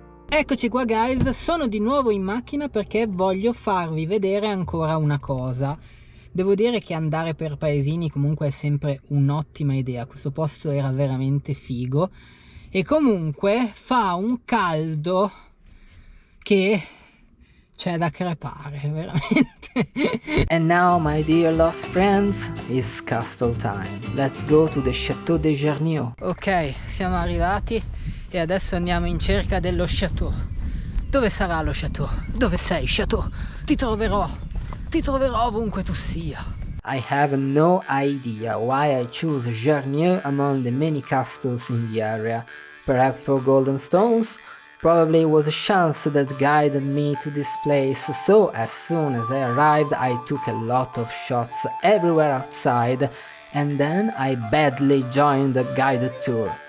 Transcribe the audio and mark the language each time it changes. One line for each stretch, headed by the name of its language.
Italian: Eccoci qua guys, sono di nuovo in macchina perché voglio farvi vedere ancora una cosa. Devo dire che andare per paesini comunque è sempre un'ottima idea, questo posto era veramente figo e comunque fa un caldo che c'è da crepare, veramente.
English: And now, my dear lost friends, it's castle time. Let's go to the Château de Gerniaux.
Italian: Ok, siamo arrivati e adesso andiamo in cerca dello Château. Dove sarà lo Château? Dove sei, Château? Ti troverò ovunque tu sia.
English: I have no idea why I choose Gerniaux among the many castles in the area. Perhaps for golden stones? Probably it was a chance that guided me to this place, so as soon as I arrived I took a lot of shots everywhere outside, and then I badly joined the guided tour.